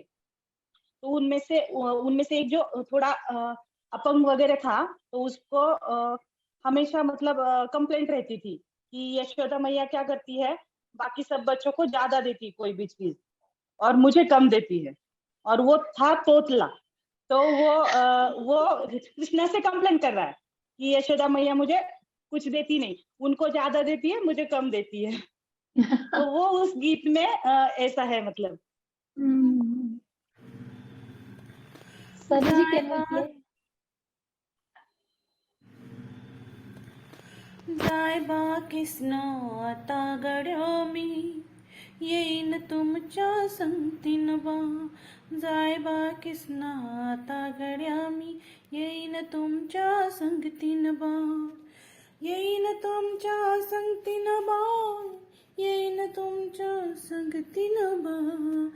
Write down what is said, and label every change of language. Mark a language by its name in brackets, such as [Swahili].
[Hindi] तो उनमें से एक जो थोड़ा अपंग वगैरह था, तो उसको हमेशा मतलब कंप्लेंट रहती थी कि यशोदा मैया क्या करती है, बाकी सब बच्चों को ज्यादा देती कोई भी चीज और मुझे कम देती है। और वो था तोतला, तो वो कृष्णा से कंप्लेन कर रहा है कि यशोदा मैया मुझे कुछ देती नहीं, उनको ज्यादा देती है, मुझे कम देती है। तो वो उस गीत में ऐसा है मतलब। [English] Sunny ji, can you play? [Marathi] जायबा किसना आता गड्यो मी, येईन तुमच्या संगतीन बा, जायबा किसना आता गड्या मी, येईन तुमच्या संगतीन बाण, येईन तुमच्या संगतीन बाण, येईन तुमच्या संगतीन बाण.